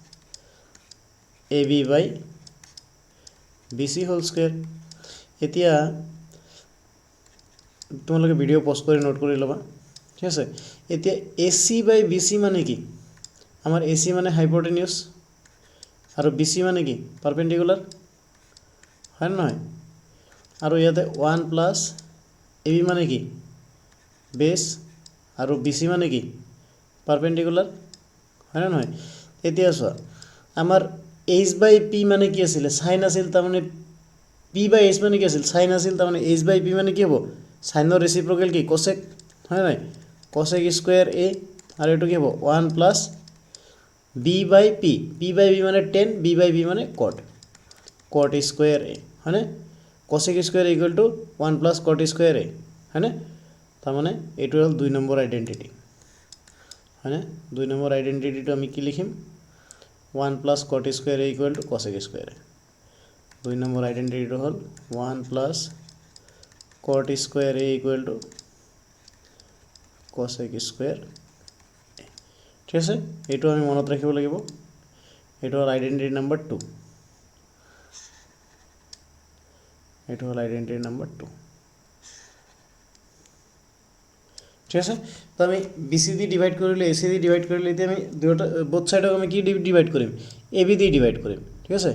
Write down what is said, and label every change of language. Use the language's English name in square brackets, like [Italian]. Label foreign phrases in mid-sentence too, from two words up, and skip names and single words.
[English] AB by BC whole square [Assamese] এতিয়া তোমালোকে ভিডিও পজ কৰি নোট কৰি লবা ঠিক আছে এতিয়া AC by BC মানে কি [Bangla] আমার AC মানে হাইপোটেনিউস আর BC মানে কি পারপেন্ডিকুলার [Assamese] হয় না হয় আর ইয়াতে 1 প্লাস AB মানে কি বেস আর BC মানে কি পারপেন্ডিকুলার হয় না হয় এতিয়া চোৱা আমার h বাই p মানে কি আছিল sin আছিল তার মানে p বাই h মানে কি আছিল sin আছিল তার মানে h বাই p মানে কি হবে sin এর রেসিপ্রোকাল কি cosec হয় না cosec স্কয়ার a আর এটো কি হবে 1 প্লাস b বাই p p বাই b মানে tan b বাই b মানে cot cot স্কয়ার a হয় না cosec স্কয়ার ইকুয়াল টু 1 প্লাস cot স্কয়ার a হয় না তার মানে এটো হল 2 নম্বর আইডেন্টিটি [Hindi] है 2 नम्बर आइडेंटिटी तो [Assamese] আমি কি লিখিম [English] 1 plus cot square a [Assamese] equal to cosec square a [Hindi] 2 नम्बर आइडेंटिटी तो [Assamese] হল [English] 1 plus cot square a equal to cosec square a [Assamese] ঠিক আছে এটো আমি মনত ৰাখিব লাগিব এটা হল আইডেন্টিটি নাম্বার 2, এটা হল আইডেন্টিটি নাম্বার 2, ঠিক আছে। [Bangla] তো আমি বিসি দিয়ে ডিভাইড করলে, এসি দিয়ে ডিভাইড করলে, আমি দুটো বোথ সাইডে আমি কি ডিভাইড করি, এবি দিয়ে ডিভাইড করি, ঠিক আছে।